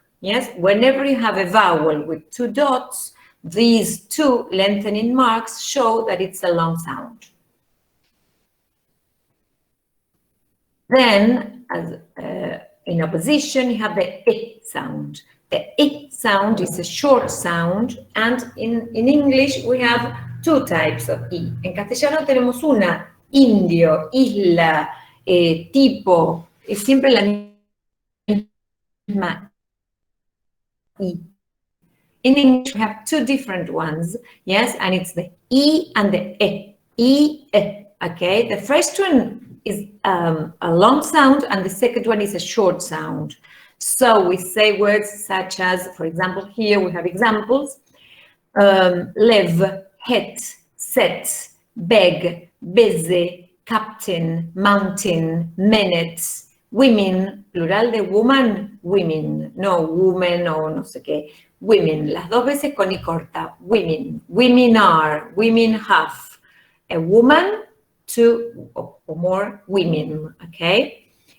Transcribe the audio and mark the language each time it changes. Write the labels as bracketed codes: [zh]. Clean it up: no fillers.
[en] Yes, whenever you have a vowel with two dots, these two lengthening marks show that it's a long sound. Then, as in opposition, you have the I sound. The I sound is a short sound, and in English we have two types of I. [es] En castellano tenemos una, indio, isla, tipo, es siempre la misma I. [en] In English we have two different ones, yes, and it's the I and the E. I, okay? The first one is a long sound, and the second one is a short sound. So we say words such as, for example, here we have examples, live, het, set, beg, busy, captain, mountain, minute, women, [es] plural de [en] woman, women, [es] no women o no sé qué, [en] women, [es] las dos veces con I corta, [en] women, women are, women have, a woman, two or more women, okay?